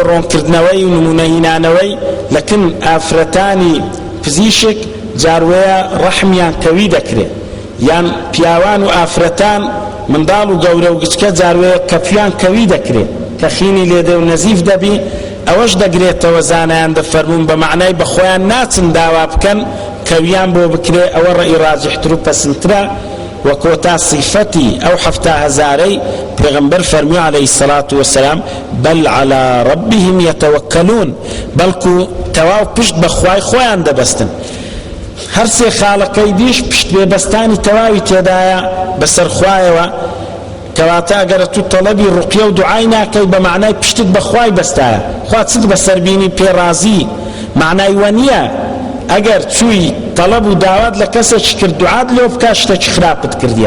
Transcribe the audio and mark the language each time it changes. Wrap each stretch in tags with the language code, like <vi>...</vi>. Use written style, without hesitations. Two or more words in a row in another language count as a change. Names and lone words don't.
<ckb>ڕۆنکردنەوەی و نمونەهینانەوەی لەکن ئافرەتانی پزیشک جاروەیە ڕەحمیان کەوی دەکرێت، یان پیاوان و ئافرەتان منداڵ و گەورە و گچکە جاروەیە کەفیان کەوی دەکرێت کە خینی لێدە و نەزیف دەبی، ئەوەش دەگرێتەوە زانایان دەفەرمون بە معنای بەخۆیان ناچن داوا بکەن کەویان بۆ بکرێ، ئەوە ڕێی ڕاجحتر و پەسندترە. و کۆتا صیفەتی ئەو 7,000ەی پێغەمبەر فەرمی</ckb> <ar>عليه الصلاة والسلام بل على ربهم يتوكلون،</ar> <ckb>بەڵکو تەواو پشت بەخوای خۆیان دەبەستن. هەر سێ خاڵەکەی دیش پشت بێبەستانی تەواوی تێدایە بەسەر خوایەوە، کەواتە ئەگەر تو تەڵەبی ڕوقیە و دوعای ناکەی بە معنای پشتت بەخوای بەستایە، خوا چت بەسەربینی پێڕازی، معنای وە نییە ئەگەر چووی تەڵەب و داوات لە کەسێکی کرد دوعات لێ بکە شتێکی خراپت کردیە.</ckb>